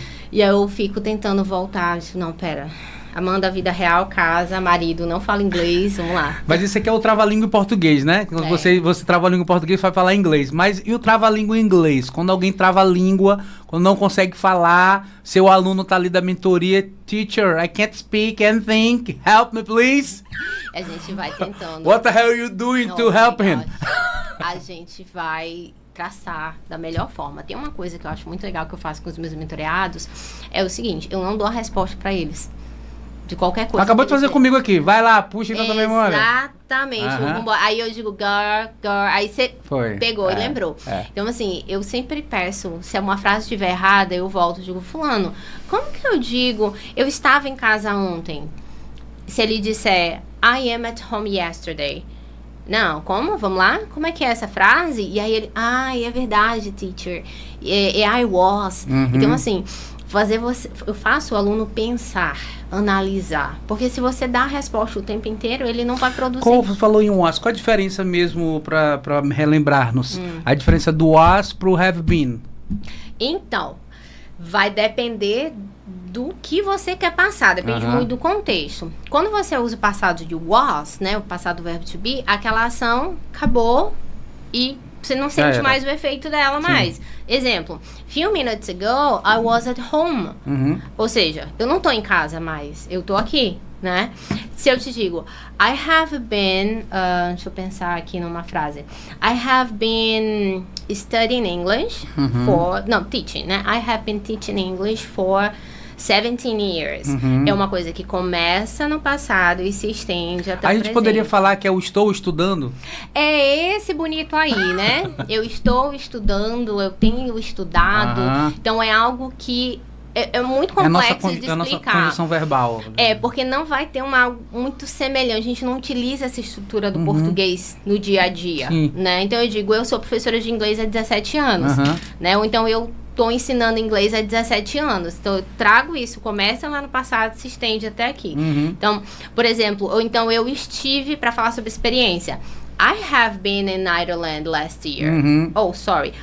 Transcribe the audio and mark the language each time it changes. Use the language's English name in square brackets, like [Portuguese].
[Portuguese] E aí eu fico tentando voltar, eu digo, não, pera, Amanda, vida real, casa, marido, não fala inglês, vamos lá. Mas isso aqui é o trava-língua em português, né? Quando você trava a língua em português, vai falar inglês. Mas e o trava-língua em inglês? Quando alguém trava a língua, quando não consegue falar, seu aluno tá ali da mentoria, teacher, [English] I can't speak anything, help me please. [Portuguese] A gente vai tentando. [English] What the hell are you doing to help him? [Portuguese] A gente vai traçar da melhor forma. Tem uma coisa que eu acho muito legal que eu faço com os meus mentoreados, é o seguinte, eu não dou a resposta pra eles. De qualquer coisa. Acabou de fazer comigo aqui. Vai lá, puxa na tua memória. Exatamente. Aí eu digo, girl. Aí você pegou e lembrou. Então, assim, eu sempre peço, se uma frase estiver errada, eu volto e digo, fulano, como que eu digo, eu estava em casa ontem? Se ele disser, [English] I am at home yesterday. [Portuguese] Não, como? Vamos lá? Como é que é essa frase? E aí ele, é verdade, teacher. [English] I was. [Portuguese] Então, assim, eu faço o aluno pensar, analisar. Porque se você dá a resposta o tempo inteiro, ele não vai produzir. Como você falou em was, qual a diferença mesmo para relembrar-nos? A diferença do was pro have been? Então, vai depender do que você quer passar, depende muito do contexto. Quando você usa o passado de was, né, o passado do verbo to be, aquela ação acabou e você não sente mais o efeito dela mais. [English] Exemplo, few minutes ago, I was at home. [Portuguese] Ou seja, eu não tô em casa mais, eu tô aqui, né? Se eu te digo, [English] I have been, [Portuguese] deixa eu pensar aqui numa frase. [English] I have been studying English teaching, né? I have been teaching English for 17 years. [Portuguese] É uma coisa que começa no passado e se estende até o presente. A gente poderia falar que é o estou estudando? É esse bonito aí, né? Eu estou estudando, eu tenho estudado. Então, é algo que é muito complexo de explicar. É a nossa condição verbal. Porque não vai ter algo muito semelhante. A gente não utiliza essa estrutura do português no dia a dia, né? Então, eu digo, eu sou professora de inglês há 17 anos, né? Ou então, eu estou ensinando inglês há 17 anos. Então, eu trago isso, começa lá no passado, se estende até aqui. Então, por exemplo, ou então eu estive para falar sobre experiência. [English] I have been in Ireland last year. Oh, sorry.